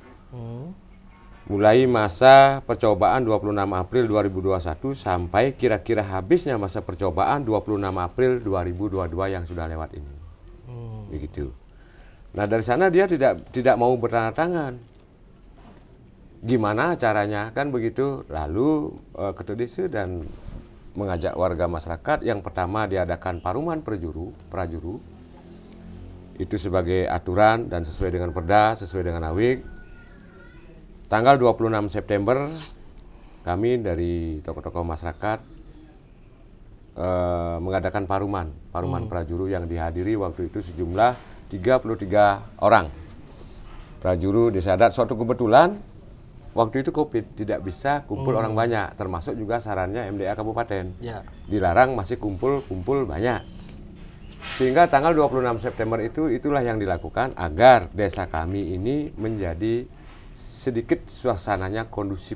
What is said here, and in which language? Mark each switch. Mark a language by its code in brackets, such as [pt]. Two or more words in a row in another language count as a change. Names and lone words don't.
[id] Mulai masa percobaan 26 April 2021 sampai kira-kira habisnya masa percobaan 26 April 2022 yang sudah lewat ini. Begitu. Nah, dari sana dia tidak mau bertanda tangan. Gimana caranya? Kan begitu. Lalu Ketua Desa dan mengajak warga masyarakat, yang pertama diadakan [ban] paruman prajuru. [id] Itu sebagai aturan dan sesuai dengan Perda, sesuai dengan awig. Tanggal 26 September kami dari tokoh-tokoh masyarakat mengadakan [ban] paruman prajuru [id] yang dihadiri waktu itu sejumlah 33 orang. Prajuru Desa Adat. Suatu kebetulan waktu itu Covid, tidak bisa kumpul orang banyak, termasuk juga sarannya MDA Kabupaten. Dilarang masih kumpul banyak. Sehingga tanggal 26 September itulah yang dilakukan agar desa kami ini menjadi sedikit suasananya kondusif.